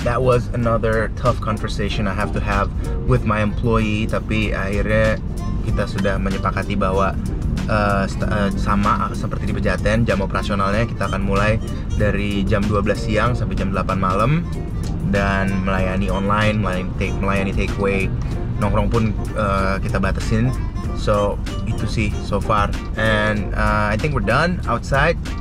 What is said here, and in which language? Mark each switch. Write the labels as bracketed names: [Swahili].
[English] That was another tough conversation I have to have with my employee. [Indonesian] Tapi akhirnya kita sudah menyepakati bahwa sama seperti di Pejaten, jam operasionalnya kita akan mulai dari jam 12 siang sampai jam 8 malam dan melayani online, melayani takeaway. Nongkrong pun kita batasin. So itu sih [English] so far. And I think we're done outside.